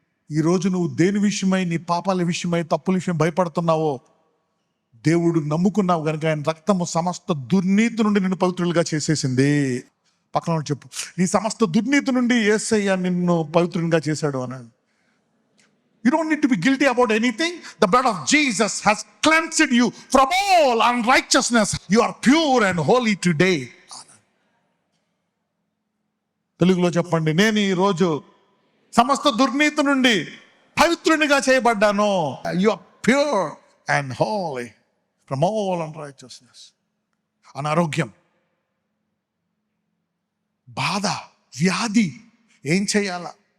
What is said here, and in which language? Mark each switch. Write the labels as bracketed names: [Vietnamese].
[Telugu] ఈరోజు నువ్వు దేని విషయమై, నీ పాపాల విషయమై, తప్పుల విషయం భయపడుతున్నావో, దేవుడు నమ్ముకున్నావు కనుక ఆయన రక్తము సమస్త దుర్నీతి నుండి నిన్ను పవిత్రులుగా చేసేసింది. పక్కన చెప్పు, నీ సమస్త దుర్నీతి నుండి యేసయ్య నిన్ను పవిత్రునిగా చేశాడు అన్నాడు. [English] You don't need to be guilty about anything. The blood of Jesus has cleansed you from all unrighteousness. You are pure and holy today. [Telugu] తెలుగులో చెప్పండి, నేను ఈ రోజు సమస్త దుర్నీతి నుండి పవిత్రునిగా చేయబడ్డాను. [English] You are pure and holy from all unrighteousness. [Telugu] అనారోగ్యం, బాధ, వ్యాధి, ఏం చేయాలా?